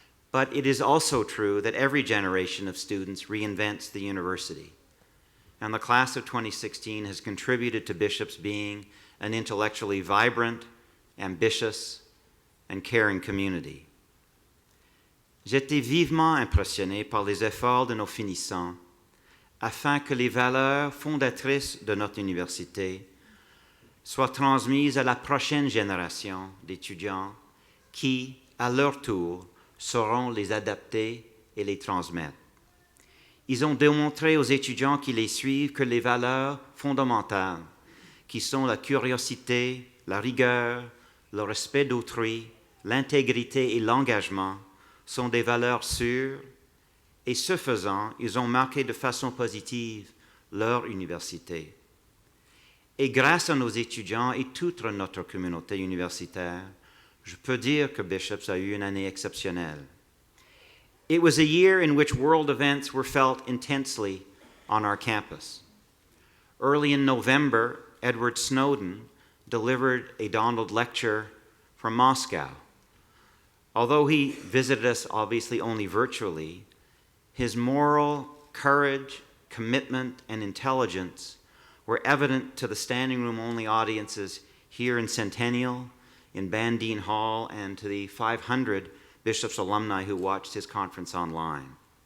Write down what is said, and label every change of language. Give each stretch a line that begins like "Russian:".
English: But it is also true that every generation of students reinvents the university. And the class of 2016 has contributed to Bishops being an intellectually vibrant, ambitious, and caring community.
French: J'étais vivement impressionné par les efforts de nos finissants afin que les valeurs fondatrices de notre université soient transmises à la prochaine génération d'étudiants qui, à leur tour, sauront les adapter et les transmettre. Ils ont démontré aux étudiants qui les suivent que les valeurs fondamentales, qui sont la curiosité, la rigueur, le respect d'autrui, l'intégrité et l'engagement, sont des valeurs sûres, et ce faisant, ils ont marqué de façon positive leur université. Et grâce à nos étudiants et toute notre communauté universitaire, je peux dire que Bishops a eu une année exceptionnelle.
English: It was a year in which world events were felt intensely on our campus. Early in November, Edward Snowden delivered a Donald lecture from Moscow. Although he visited us obviously only virtually, his moral courage, commitment, and intelligence were evident to the standing room only audiences here in Centennial, in Bandine Hall, and to the 500 Bishops alumni who watched his conference online.